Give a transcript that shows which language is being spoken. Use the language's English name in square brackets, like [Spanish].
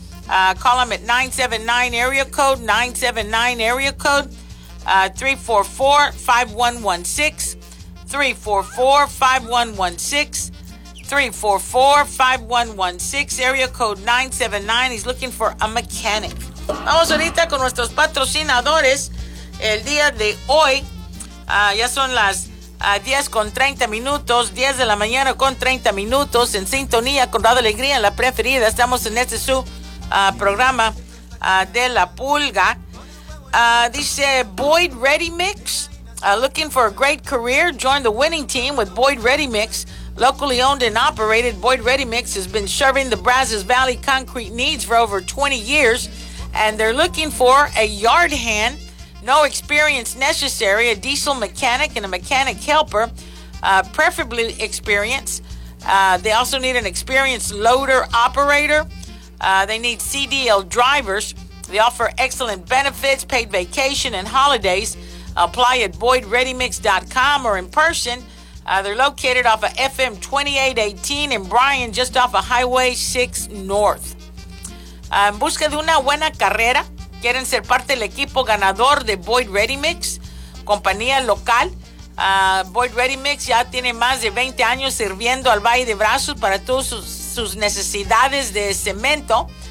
[English] Call him at 979 area code, 979 area code, 344-5116, 344-5116, 344-5116, area code 979. He's looking for a mechanic. [Spanish] Vamos ahorita con nuestros patrocinadores. El día de hoy, ya son las 10 con 30 minutos, 10 de la mañana con 30 minutos, en sintonía con Radio Alegría, la preferida. Estamos en este su programa de La Pulga. [English] Dice Boyd Ready Mix, looking for a great career, join the winning team with Boyd Ready Mix. Locally owned and operated, Boyd Ready Mix has been serving the Brazos Valley concrete needs for over 20 years, and they're looking for a yard hand. No experience necessary, a diesel mechanic and a mechanic helper, preferably experience. They also need an experienced loader operator. They need CDL drivers. They offer excellent benefits, paid vacation and holidays. Apply at BoydReadyMix.com or in person. They're located off of FM 2818 in Bryan, just off of Highway 6 North. [Spanish] En busca de una buena carrera. ¿Quieren ser parte del equipo ganador de Boyd Ready Mix? Compañía local. Boyd Ready Mix ya tiene más de 20 años sirviendo al Valle de Brazos para todas sus necesidades de cemento.